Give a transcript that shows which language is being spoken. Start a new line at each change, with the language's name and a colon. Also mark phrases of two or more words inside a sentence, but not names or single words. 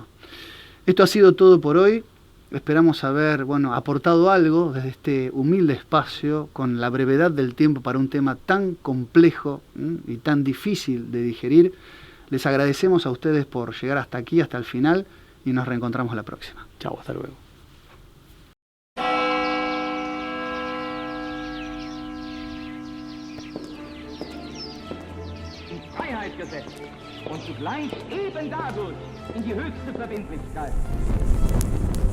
Spanish: Esto ha sido todo por hoy. Esperamos haber aportado algo desde este humilde espacio, con la brevedad del tiempo para un tema tan complejo y tan difícil de digerir. Les agradecemos a ustedes por llegar hasta aquí, hasta el final, y nos reencontramos la próxima. Chao, hasta luego.
German: In Freiheit gesetzt und zugleich eben dadurch in die höchste Verbindlichkeit.